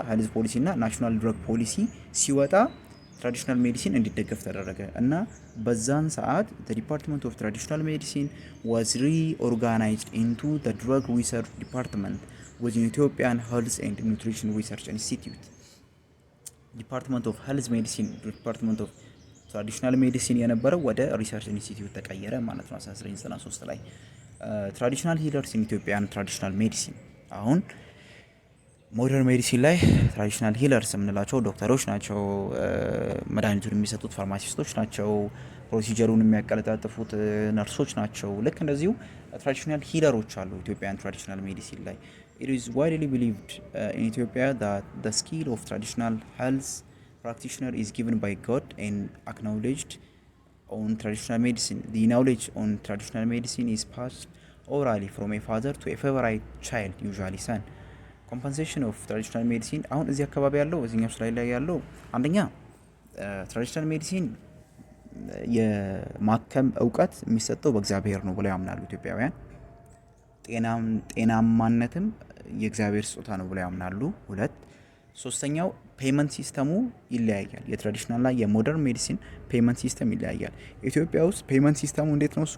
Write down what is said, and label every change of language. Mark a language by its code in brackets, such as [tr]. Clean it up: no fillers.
[en] ሄልዝ ፖሊሲ እና ናሽናል ድረግ ፖሊሲ [am] ሲወጣ ትራዲሽናል ሜዲሲን እንዲደገፍ ተደረገ እና በዛን ሰዓት [en] the Department of Traditional Medicine was reorganized into the Drug Research Department within Ethiopian Health and Nutrition Research Institute. Department of Health Medicine, Department of Traditional Medicine [am] የነበረው ወደ ሪሰርች ኢንስቲትዩት ተቀየረ ማለት ነው 1993 ላይ። ትራዲሽናል ሂለርስ ኢን ኢትዮጵያን ትራዲሽናል ሜዲሲን አሁን ሞደርን ሜዲሲን ላይ ትራዲሽናል ሂለርስ የምንላቸው ዶክተሮች ናቸው፣ መድኃኒቱን የሚሰጡት ፋርማሲስቶች ናቸው፣ ፕሮሲጀሩን የሚያቀለጣጥፉት ነርሶች ናቸው። ልክ እንደዚሁ ትራዲሽናል ሂለሮች አሉ ኢትዮጵያን ትራዲሽናል ሜዲሲን ላይ። [en] It is widely believed in Ethiopia that the skill of traditional health practitioner is given by God and acknowledged on traditional medicine. The knowledge on traditional medicine is passed orally from a father to a favorite child, usually son. [am] ኮምፐንሴሽን ኦፍ ትራዲሽናል ሜዲሲን አሁን እዚህ አካባቢ ያለው እዚህኛው ስላይድ ላይ ያለው አንደኛ ትራዲሽናል ሜዲሲን የማከም እውቀት የሚሰጠው በእግዚአብሔር ነው ብለው ያምናሉ ኢትዮጵያውያን። ጤናማነትም የእግዚአብሔር ስጦታ ነው ብለው ያምናሉ። ሁለት ሶስተኛው ፔመንት ሲስተሙ ይለያያል። የትራዲሽናል እና የሞደርን ሜዲሲን ፔመንት ሲስተም ይለያያል። ኢትዮጵያ ውስጥ ፔመንት ሲስተሙ እንዴት ነው?